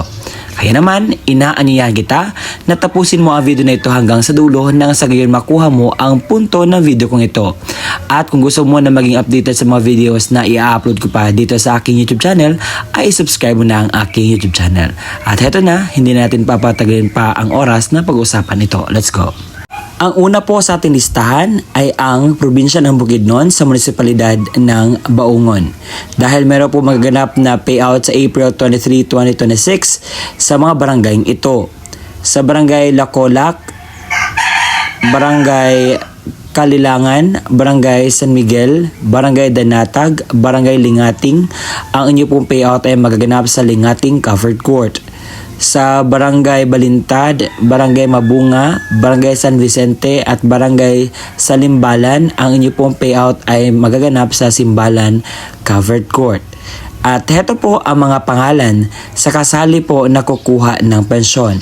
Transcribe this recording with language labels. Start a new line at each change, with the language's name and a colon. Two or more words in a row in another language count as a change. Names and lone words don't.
Filipino: Kaya naman, inaanyayahan kita na tapusin mo ang video na ito hanggang sa dulo nang sa gayon makuha mo ang punto ng video kong ito. At kung gusto mo na maging updated sa mga videos na i-upload ko pa dito sa aking YouTube channel, ay subscribe mo na ang aking YouTube channel. At heto na, hindi natin papatagalin pa ang oras na pag-usapan ito.
English: Let's go!
Filipino: Ang una po sa ating listahan ay ang probinsya ng Bukidnon sa munisipalidad ng Baungon. Dahil meron po magaganap na payout sa April 23, 2026 sa mga barangay ito. Sa barangay Lacolak, barangay Kalilangan, barangay San Miguel, barangay Danatag, barangay Lingating, ang inyo pong payout ay magaganap sa Lingating Covered Court. Sa barangay Balintad, barangay Mabunga, barangay San Vicente at barangay Salimbalan, ang inyo pong payout ay magaganap sa Simbalan Covered Court. At heto po ang mga pangalan sa kasali po na kukuha ng pensyon.